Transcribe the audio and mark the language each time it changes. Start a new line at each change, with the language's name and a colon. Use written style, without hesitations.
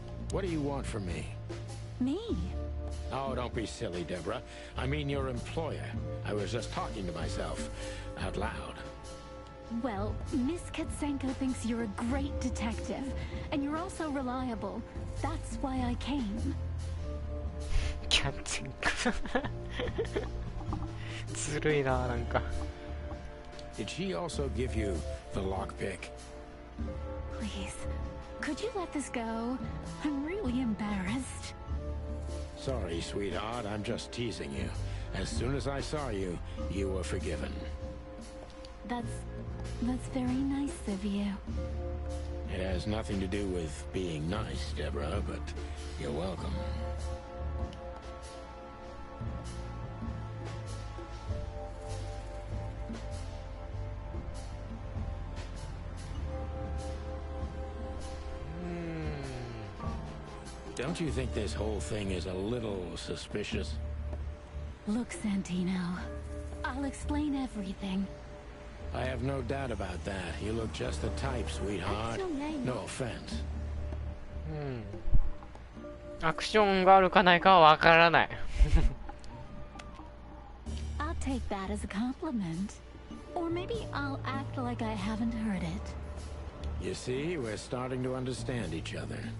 English: What do you want from me? Me? Oh, don't be silly, Deborah. I mean your employer. I was just talking to myself, out loud. Well, Miss Katsenko thinks you're a great detective, and you're also reliable. That's why I came.
Japanese: キャッチングずるいな、なんか。
English: Did she also give you the lockpick? Please, could you let this go? I'm really embarrassed. Sorry, sweetheart. I'm just teasing you. As soon as I saw you, you were forgiven. That's very nice of you. It has nothing to do with being nice, Deborah, but you're welcome. Don't you think this whole thing is a little suspicious? Look, Santino, I'll explain everything. I have no doubt about that. You look just the type, sweetheart. No offense.
Japanese: アクションがあるかないかはわからない。
English: I'll take that as a compliment. Or maybe I'll act like I haven't heard it. You see, we're starting to understand each other.